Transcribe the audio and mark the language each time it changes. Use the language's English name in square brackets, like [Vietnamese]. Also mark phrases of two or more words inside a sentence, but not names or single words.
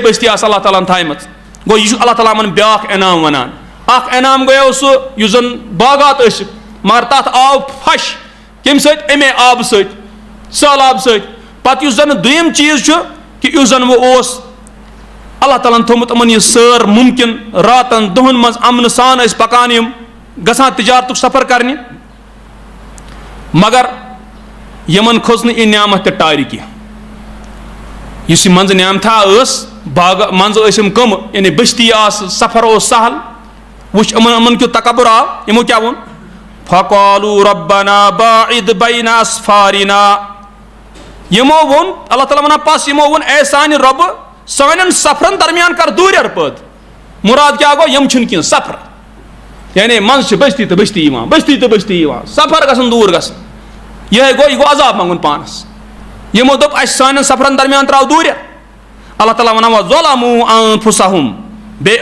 [Kashmiri] بٔستی آسہٕ اللہ تعالیٰ ہن تھایمژ گوٚو یہِ چھُ اللہ تعالیٰ یِمن بیاکھ انعام وَنان اکھ انعام گٔیو سُہ یُس زن باغات ٲسِکھ مگر تتھ آو پھش کمہِ سۭتۍ اَمے آبہٕ سۭتۍ سہلاب سۭتۍ پتہٕ یُس زن دوٚیِم چیٖز چھُ کہِ یُس زن وۄنۍ اوس اللہ تعالیٰ ہن تھوٚومُت یِمن یہِ سٲر مُمکِن راتن دۄہن منٛز اَمنہٕ سان ٲسۍ پکان یِم گژھان تِجارتُک سفر کرنہِ مگر یِمن کھٔژ نہٕ یہِ نعمت تہِ ٹارِ کینٛہہ یُس یہِ منٛزٕ نعمتھا ٲس باغ منٛزٕ ٲسۍ یِم کٕم یعنی بٔستی آسہٕ سفر اوس سہل وٕچھ یِمن کیُتھ تکبُر آو یِمو کیٛاہ ووٚن [Arabic] فقالوا ربنا باعد بین اسفارنا [Kashmiri] یِمو ووٚن اللہ تعالیٰ وَنان پس یِمو ووٚن اے سانہِ رۄبہٕ سانٮ۪ن سفرن درمیان کر دوٗریر پٲدٕ مُراد کیٛاہ گوٚو یِم چھِنہٕ کینٛہہ سفر یعنی منٛزٕ چھِ بٔستی تہٕ بٔستی یِوان بٔستی تہٕ بٔستی یِوان سفر گژھن دوٗر گژھن یِہوے گوٚو یہِ گوٚو عذاب منٛگُن پانس یِمو دوٚپ اَسہِ سانٮ۪ن سفرن درمیان ترٛاو دوٗریر اللہ تعالیٰ وَنان [Arabic] وَظَلَمُوا أَنفُسَهُم [Kashmiri] بیٚیہِ